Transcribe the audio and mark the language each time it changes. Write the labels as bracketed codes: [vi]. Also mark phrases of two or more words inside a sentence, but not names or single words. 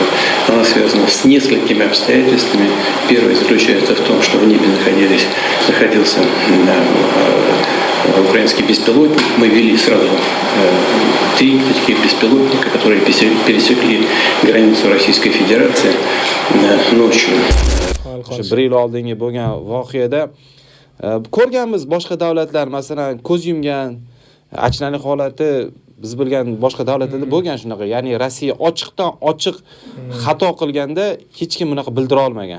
[ru] Она связана с несколькими обстоятельствами. Первое заключается в том, что в небе находился украинский беспилотник. Мы вели сразу 3 таких беспилотника, которые пересекли границу Российской Федерации ночью. [uz] O'sha 1 yil oldingi bo'lgan voqeada ko'rganmiz boshqa davlatlar, masalan, ko'z yumgan, achinarli holati biz bilgan boshqa davlatlarda bo'lgan shunaqa. Ya'ni Rossiya ochiqdan ochiq xato qilganda hech kim bunaqa bildira olmagan.